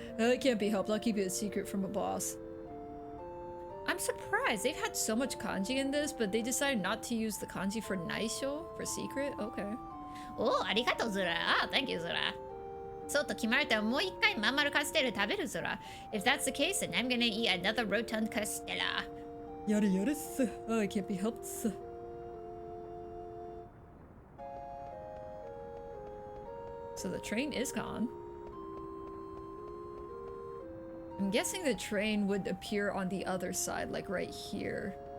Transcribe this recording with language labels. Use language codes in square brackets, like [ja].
[en] It can't be helped. I'll keep it a secret from a boss. I'm surprised. They've had so much kanji in this, but they decided not to use the kanji for naisho, for secret? Okay. [ja] おお、ありがとうずら。あ、 [en] Thank you [ja] ずら。そうと決まるともう一回マンマルカステル食べるずら。 [en] If that's the case, then I'm gonna eat another rotund castella. [ja] やれっす。 [en] It can't be helped っす。 So the train is gone. I'm guessing the train would appear on the other side, like right here.